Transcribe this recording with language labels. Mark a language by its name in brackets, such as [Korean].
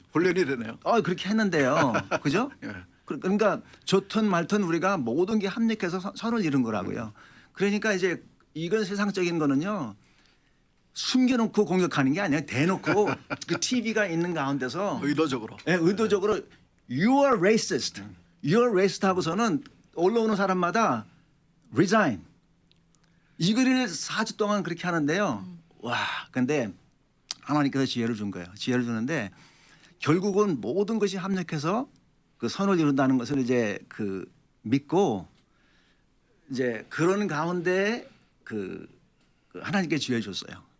[Korean] 훈련이 되네요. 그렇게 했는데요. 그죠? 예. 그러니까 좋든 말든 우리가 모든 게 합력해서 선을 이룬 거라고요. 그러니까 이제 이건 세상적인 거는요. 숨겨놓고 공격하는 게 아니라 대놓고 그 TV가 있는 가운데서 의도적으로. 의도적으로 [English] You are racist. You are racist [Korean] 하고서는 올라오는 사람마다 [English] resign. [Korean] 이거를 4주 동안 그렇게 하는데요. 와, 근데 하나님께서 지혜를 준 거예요. 지혜를 주는데 결국은 모든 것이 합력해서 그 선을 이룬다는 것을 이제 그 믿고 이제 그런 가운데 그 하나님께 지혜를 줬어요.